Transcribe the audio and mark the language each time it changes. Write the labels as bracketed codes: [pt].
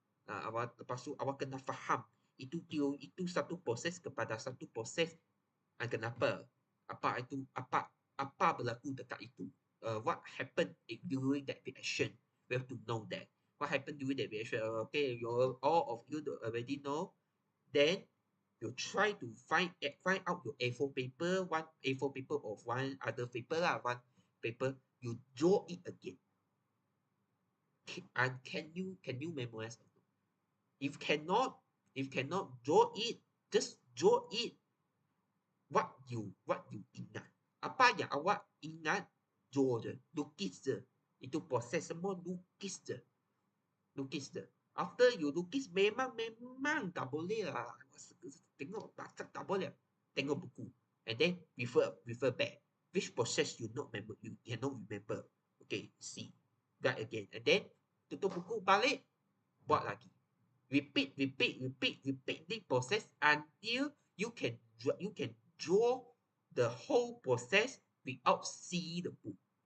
[ms] Awak lepas tu awak kena faham itu satu proses kepada satu proses. Kenapa? Apa berlaku dekat itu? [en] What happened during that reaction? We have to know that. What happened during that reaction? Okay, all of you already know. Then you try to find out your A4 paper, one A4 paper of one other paper lah, one paper. You draw it again. And can you memorize? If cannot draw it, just draw it. What you ingat. [ms] Apa yang awak ingat, draw je, lukis je. Itu proses semua lukis je. [en] After you [ms] lukis, memang tak boleh lah. Tengok baca tak boleh. Tengok buku. And then refer back. [en] Which process you cannot remember. Okay, see. That again. And then [ms] tutup buku balik, buat lagi. [en] Repeat the process until you can draw the whole process without see the book.